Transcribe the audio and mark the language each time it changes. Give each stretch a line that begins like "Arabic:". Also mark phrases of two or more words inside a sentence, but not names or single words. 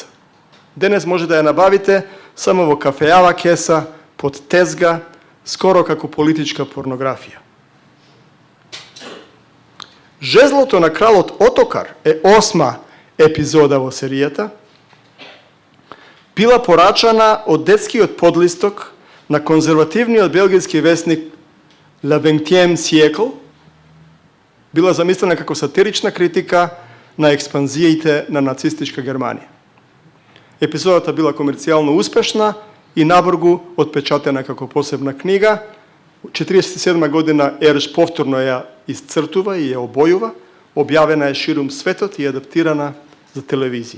Macedonian: Денес може да ја набавите само во кафејава кеса, под тезга, скоро како политичка порнографија. Жезлото на кралот Отокар е 8 епизода во серијата. Била порачана од детскиот подлисток на конзервативниот белгиски весник Le 20e siècle. Била замислена како сатирична критика на експанзиите на нацистичка Германија. Епизодата била комерцијално успешна и набргу отпечатена како посебна книга. 1947 година Ерш повторно ја исцртува и ја обојува, објавена е ширум светот и адаптирана за телевизија.